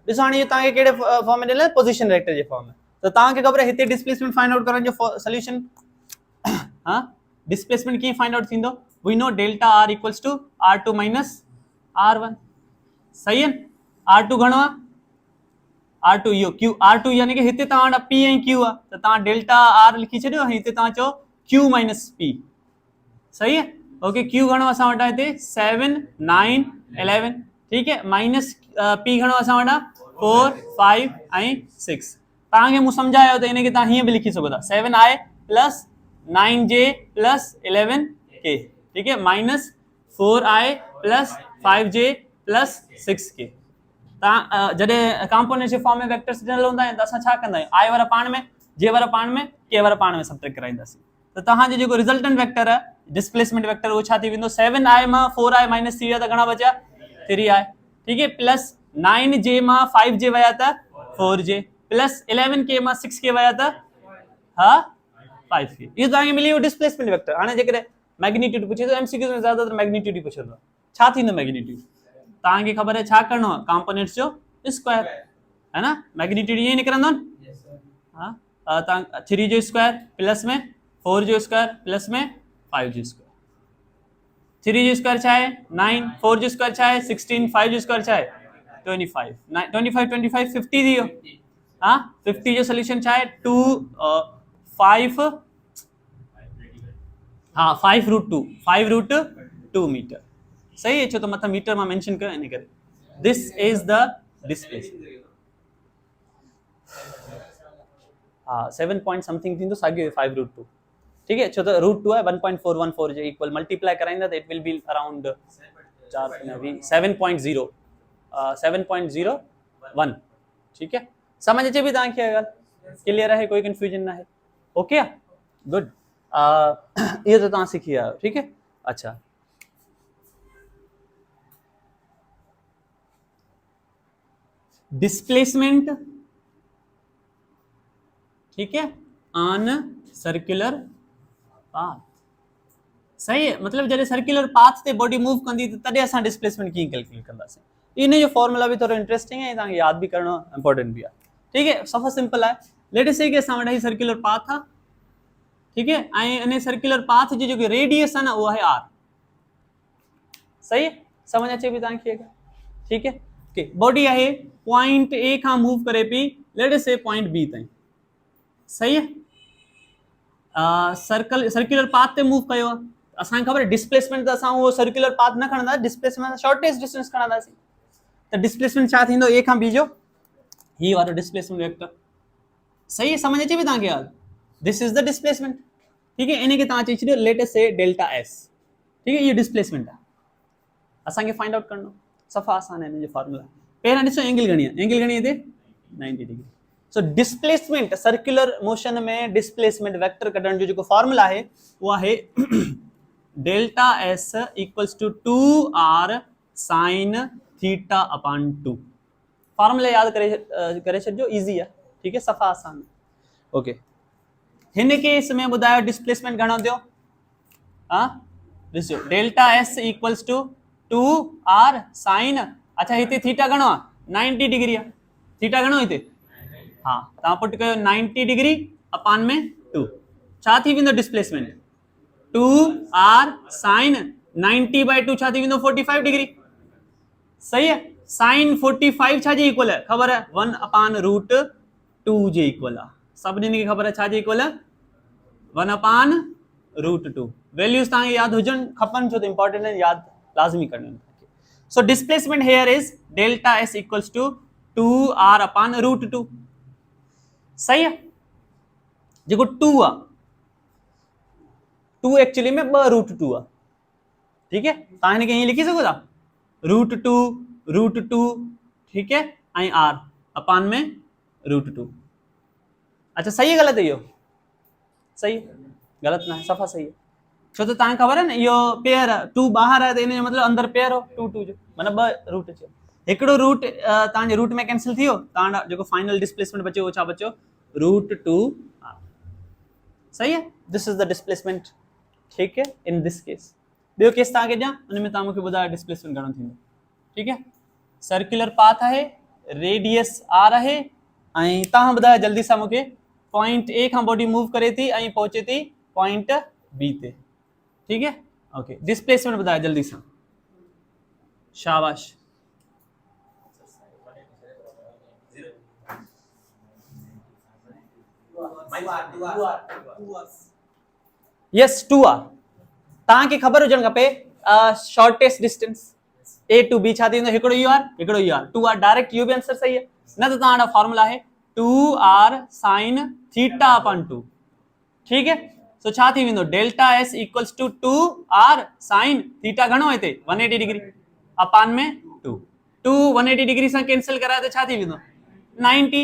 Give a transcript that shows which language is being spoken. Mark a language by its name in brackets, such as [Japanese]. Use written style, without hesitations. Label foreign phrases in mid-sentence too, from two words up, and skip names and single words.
[Sindhi] ॾिसो हाणे इहो तव्हांखे कहिड़े फॉर्म में ॾिनल आहे, [English] position vector [Sindhi] जे फॉर्म में, त तव्हांखे ख़बर आहे हिते [English] displacement find out [Sindhi] करण जो सॉल्यूशन, हाँ, डिस्प्लेसमेंट कीअं [English] find out [Sindhi] थींदो, [English] we know delta r equals to r2 minus r1. [Hindi] सही है, [Sindhi] r2 घणो आहे r2 इहो q, r2 यानी कि हिते तव्हां वटि p ऐं q आहे त तव्हां डेल्टा r लिखी छॾियो ऐं हिते तव्हां चओ q माइनस p। [Hindi] सही है, ओके, [Sindhi] q घणो असां वटि हिते 7 9 11, [Hindi] ठीक है, [Sindhi] माइनस p घणो असां वटि 4 5 ऐं 6। तव्हांखे मूं सम्झायो त इनखे तव्हां हीअं बि लिखी सघो था [English] 7i plus 9j plus 11k, [Hindi] ठीक है, [English] minus 4i plus 5j plus 6k. [Sindhi] जॾहिं कॉम्पोनेंट जे फॉर्म में वेक्टर्स ॾिनल हूंदा आहिनि त असां छा कंदा आहियूं, आई वारा पाण में, जे वारा पाण में, के वारा पाण में सब्ट्रैक्ट कराईंदासीं। त तव्हांजो जेको [English] resultant vector [Sindhi] आहे [English] displacement vector [Sindhi] उहो छा थी वेंदो, 7i मां 4i माइनस 3 त घणा बचा, 3i, [Hindi] ठीक है, [Sindhi] प्लस 9j मां 5j वया त 4j, प्लस 11k मां 6k वया त हा 5k। इहो तव्हांखे मिली वियो [English] displacement vector. [Sindhi] हाणे जेकॾहिं मैग्नीट्यूड पुछे त एमसीक्यू में ज्यादातर मैग्नीट्यूड ही पुछंदो आहे। छा थींदो मैग्नीट्यूड, तव्हांखे ख़बर है छा करणो आहे, कंपोनेंट्स जो स्क्वायर, [Hindi] है ना, [Sindhi] मैग्नीट्यूड ईअं निकिरंदो न। हाँ, तव्हां 3 जो स्क्वायर प्लस में 4 जो स्क्वायर प्लस में 5 जो स्क्वायर, 3 जो स्क्वायर छा है 9, 4 जो स्क्वायर छा है 16, 5 जो स्क्वायर छा है 25, 25 50 थी वियो। हाँ, 50 जो सोल्यूशन छा है 2 5 हाँ [English] 5√2 metre, [Hindi] सही है, [Sindhi] छो तो मतलब मीटर में मेंशन कयो इन करे। [English] this is the displacement. [Sindhi] हाँ [English] 7 point something [Sindhi] थी तो साॻियो 5√2, [Hindi] ठीक है, [Sindhi] छो तो √2 है 1.414 जे [English] equal multiply [Sindhi] कराइंदा तो [English] it will be around 7.01, [Hindi] ठीक है, [Sindhi] समझ अचे भी तव्हांखे अगर क्लियर है, [Hindi] कोई कंफ्यूजन ना है, [English] okay good. [Sindhi] ये तो तव्हां सिखी आयो, [Hindi] ठीक है। अच्छा [English] displacement, ठीक है, on circular path, [Hindi] सही है, मतलब जैसे [English] circular path [Sindhi] ते बॉडी मूव कंदी तॾहिं असां डिस्प्लेसमेंट कीअं कैलकुलेट कंदासीं। [Hindi] इन जो फॉर्मूला भी थोड़ा इंटरेस्टिंग है, [Sindhi] तव्हांखे याद भी करणो इंपॉर्टेंट भी है, [Hindi] ठीक है, [Sindhi] सफ़ा सिंपल है। [English] let say [Sindhi] कि असां वटि [English] circular path [Sindhi] है, [Hindi] ठीक है, [Sindhi] इन [English] circular path [Sindhi] जी जो रेडियस [Hindi] है ना वो है r, सही है, [Sindhi] समझ अचे भी तव्हांखे, [Hindi] ठीक है, ओके, [Sindhi] बॉडी है पॉइंट ए का मूव करे पी, [English] let say point B [Sindhi] ताईं, [Hindi] सही है, [English] circular path [Sindhi] ते मूव कयो, असांखे खबर है डिस्प्लेसमेंट त असां वो [English] circular path [Sindhi] न खणंदा, डिस्प्लेसमेंट [English] shortest distance [Sindhi] खणंदासीं, त डिस्प्लेसमेंट छा थींदो ए खां बी जो ही वारो [English] displacement vector, [Hindi] सही है, [Sindhi] समझ अचे भी तव्हांखे यार, [English] this is the displacement, [Hindi] ठीक है, [Sindhi] इनके तव्हां चई छॾियो [English] let us say delta s, [Hindi] ठीक है, ये डिस्प्लेसमेंट है, [Sindhi] असांखे फाइंड आउट करणो, सफ़ा आसान है, इन जो फार्मूला पहिरां ॾिसो एंगल घणी आहे, एंगल घणी हिते 90 डिग्री। सो डिस्प्लेसमेंट [English] circular motion [Sindhi] में [English] displacement vector [Sindhi] कढण जो जो फार्मूला है वो है [English] delta s equals to 2r sine theta upon 2, [Sindhi] फार्मूला याद करे छॾियो, इजी है, [Hindi] ठीक है, [Sindhi] सफ़ा आसान, ओके। हिन केस में बुधायो डिस्प्लेसमेंट घणो थियो, हाँ ॾिसो [English] delta s equals to 2r sine [Sindhi] साइन, अच्छा हिते थीटा घणो आहे 90 डिग्री आहे, थीटा घणो हिते, हाँ तव्हां पुट कयो 90 डिग्री अपान में 2, छा थी वेंदो डिस्प्लेसमेंट 2r साइन 90/2 छा थी वेंदो 45 डिग्री, [Hindi] सही है, [Sindhi] साइन 45 छा जे इक्वल है खबर है 1/√2 जे इक्वल है, सभिनी खे खबर है छा जे इक्वल है 1/√2, वैल्यूज तव्हांखे याद हुजन खपन, [Hindi] छो तो इंपॉर्टेंट है, याद लाजमी करनी है। [English] So displacement here is delta s equals to 2r/√2, [Sindhi] सही है, जेको 2 आ, 2 एक्चुअली में 2√2 आ, ठीक है, तव्हां हिनखे ईअं लिखी सघो था √2, ठीक है, ऐं r अपान में √2, अच्छा सही है गलत है इहो, सही है, गलत ना है, सफ़ा सही है, छो तो तव्हांखे खबर है न इहो पेयर आहे, 2 बाहर है तो इन जो मतलब अंदर पेयर हो 2 जो मतलब 2 रूट अचे, हिकिड़ो रूट तव्हांजे रूट में कैंसिल थी वियो, तव्हां जेको फाइनल डिस्प्लेसमेंट बचो वो छा बचो √2r, सही है, [English] this is the displacement, [Sindhi] ठीक है, [English] in this case. [Sindhi] ॿियो केस तव्हांखे ॾियां, उन में तव्हां मूंखे ॿुधायो डिस्प्लेसमेंट घणो थींदो, [Hindi] ठीक है, [English] circular path [Sindhi] है, रेडियस r है, ऐं तव्हां ॿुधायो जल्दी सां मूंखे पॉइंट ए खां बॉडी मूव करे थी ऐं पहुचे थी पॉइंट बी ते, ठीक है, ओके, [Hindi] डिस्प्लेसमेंट बताया जल्दी से, शाबाश, [Sindhi] यस 2r, तव्हांखे ख़बर हुजण खपे [English] shortest distance A to B [Sindhi] छा थींदो, हिकिड़ो यू आर, हिकिड़ो यू आर, 2r डायरेक्ट, यू भी आंसर सही है, न तो तव्हांजो फॉर्मूला है 2r साइन थीटा अपॉन 2, ठीक है, सो छा थी वेंदो [English] delta s equals to 2r sine theta [Sindhi] हिते 180 डिग्री अपान में 2, 2 180 डिग्री सां कैंसिल कराए त छा थी वेंदो 90.